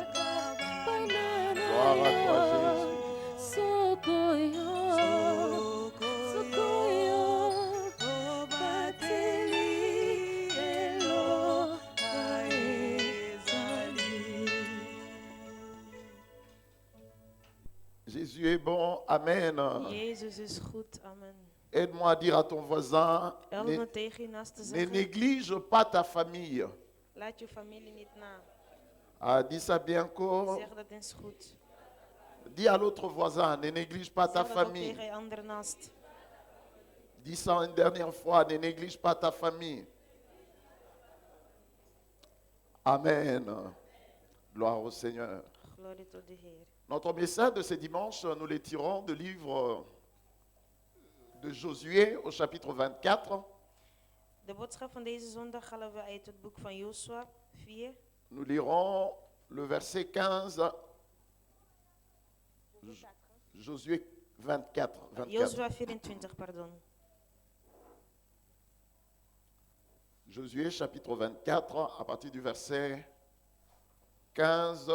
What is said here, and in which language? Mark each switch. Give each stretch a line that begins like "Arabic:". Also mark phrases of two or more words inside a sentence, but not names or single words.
French: Gloire à toi, Jésus. Jésus est bon, amen.
Dutch: Jezus is goed, amen.
French: Aide-moi à dire à ton voisin,
Dutch: Help me tegen je naast te
French: ne
Dutch: zeggen,
French: néglige pas ta famille.
Dutch: laat je familie niet na.
French: Ah, dis ça bien encore.
Dutch: Zeg dat eens goed.
French: Dis à l'autre voisin, ne néglige pas ta
Dutch: Zeg dat ook
French: famille.
Dutch: tegen je andere naast.
French: Dis ça une dernière fois, ne néglige pas ta famille. Amen. Gloire au Seigneur.
Dutch: Glorie tot de Heer.
French: Notre message de ce dimanche, nous le tirons du livre de Josué au chapitre 24.
Dutch: De boodschap van deze zondag halen we uit het boek van Josua 4.
French: Nous lirons le verset 15. Josué 24.
Dutch: Josua 24, pardon.
French: Josué chapitre 24, à partir du verset 15,